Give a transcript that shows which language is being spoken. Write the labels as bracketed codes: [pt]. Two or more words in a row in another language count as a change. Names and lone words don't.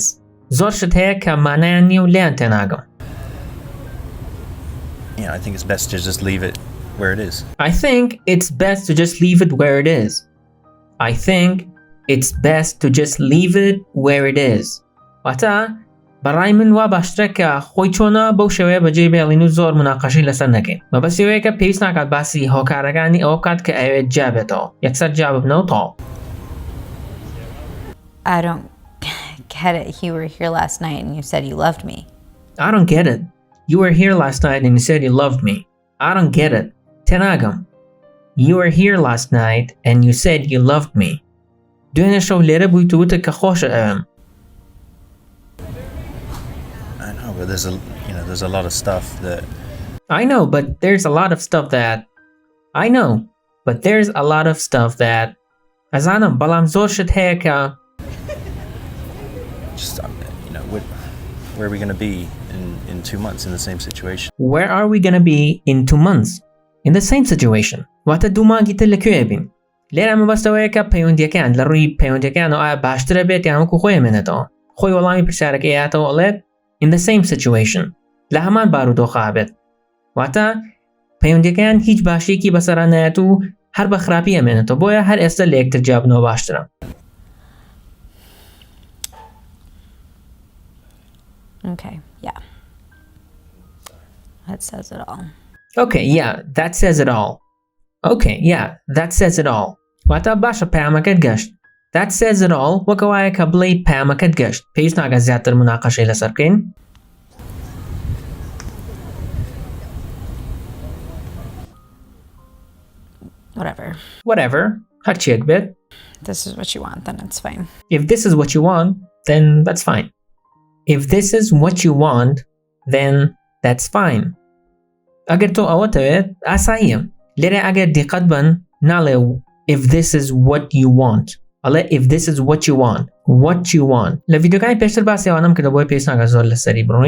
[ckb] زۆر شت هەیە کە مانایان نییە و لێیان تێناگەم. [en] I think it's best to just leave it where it is. I think it's best to just leave it where it is. I think it's best to just leave it where it is. [ckb] واتە بەڕای من وا باشترە کە خۆی چۆنە بەو شێوەیە بەجێ بێڵین و زۆر مناقەشەی لەسەر نەکەین. مەبەستیەوەیەکە پێویست ناکات باسی هۆکارەکانی ئەوە بکات کە ئەوێت جابێتەوە. یەکسەر جاببنەوە تاو. [en] I don't get it. You were here last night and you said you loved me. I don't get it. You were here last night and you said you loved me. I don't get it. تێناگەم. You were here last night and you said you loved me. [ckb] دوێنێ شەو لێرە بوویت و وتت کە خۆشە ئەوێم. [en] I know, but there's a lot of stuff that I know, but there's a lot of stuff that I know, but there's a lot of stuff that [ckb] ئەزانم بەڵام زۆر شت هەیە کە [en] just where are we going to be in 2 months in the same situation? Where are we gonna be in 2 months in the same situation? [ckb] واتە دوو مانگی تر لەکوێ بین؟ لێرە مەبەستەوەیە کە پەیوەندیەکان لە ڕووی پەیوەندیەکانەوە ئایا باشترە بێت یان وەکو خۆی ئەمێنێتەوە؟ خۆی وەڵامی پرسیارەکە هاتەوە ئەڵێت [en] in the same situation [ckb] لە هەمان بارودۆخە بێت. واتە پەیوەندیەکان هیچ باشیەکی بەسەرا نایەت و هەر بە خراپی ئەمێنێتەوە بۆیە هەر ئێستا لە یەکتر جابنەوە باشترە. [en] Okay, yeah. That says it all. Okay, yeah, that says it all. Okay, yeah, that says it all. [ckb] واتە باشە پەیامەکەت گەشت. [en] That says it all [ckb] وەکەوایە کە بڵێ پەیامەکەت گەشت. پێویست ناکات زیاتر مناقەشەی لەسەر بکەین. Whatever. هەرچیەک بێت. [en] This is what you want, then it's fine. If this is what you want, then that's fine. If this is what you want, then that's fine. [ckb] ئەگەر تۆ ئەوە دەوێت ئاساییە. لێرە ئەگەر دیقەت بن ناڵێ [en] if this is what you want. ئەڵێ if this is what you want. What you want. [ckb] لە ڤیدیۆکانی پێشتر باسی ئەوانەم کردە بۆی پێویست ناکات زۆر لەسەری بڕۆین.